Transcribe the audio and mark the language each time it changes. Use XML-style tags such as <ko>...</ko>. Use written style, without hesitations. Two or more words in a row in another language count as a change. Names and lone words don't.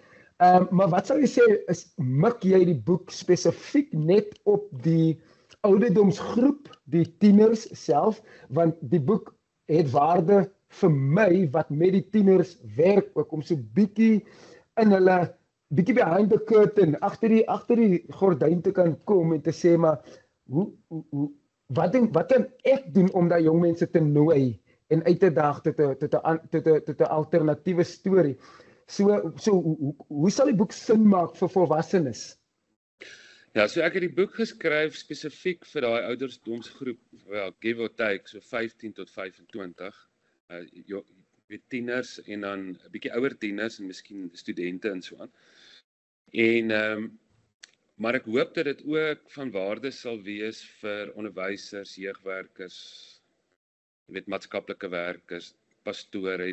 <af>Maar wat sou jy sê, mik jy die boek spesifiek net op die ouderdomsgroep, die tieners self, want die boek het waarde vir my wat met die tieners werk ook, om so bietjie in hulle, bietjie</af> <en>behind the curtain,</en> <af>agter die gordyn te kan kom en te sê, maar wat kan ek doen om daai jong mense te nooi en uit te daag tot 'n alternatiewe storie. So hoe sal die boek sin maak vir volwassenes? Ja, so ek het die boek geskryf spesifiek vir daai ouderdomsgroep,</af> <en>well, give or take,</en> <af>so 15 tot 25, tieners en dan 'n bietjie ouer tieners en miskien studente en so aan. En maar ek hoop dat dit ook van waarde sal wees vir onderwysers, jeugwerkers, maatskaplike werkers, pastore.</af>